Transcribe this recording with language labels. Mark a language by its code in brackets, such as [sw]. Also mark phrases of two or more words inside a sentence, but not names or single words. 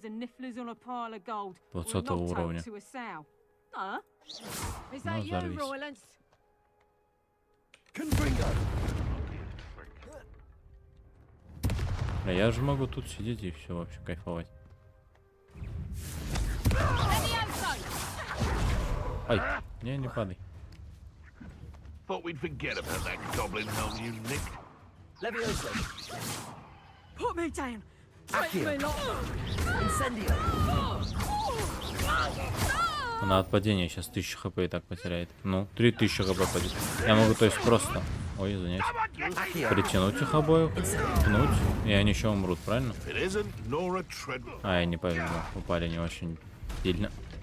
[ru] 20 уровня. Ну, взорвись. А я же могу тут сидеть и все вообще кайфовать. Ай, не падай. [en] Thought we'd forget about that goblin helmet you nicked. Leviosa. Put me down! Accio. Incendio. [ru] Она от падения сейчас 1000 хп и так потеряет. Ну, 3000 хп падет. Я могу, то есть, просто... Ой, извиняюсь. Притянуть их обоих, пнуть, и они еще умрут, правильно? А, я не повезло. Упали не очень сильно.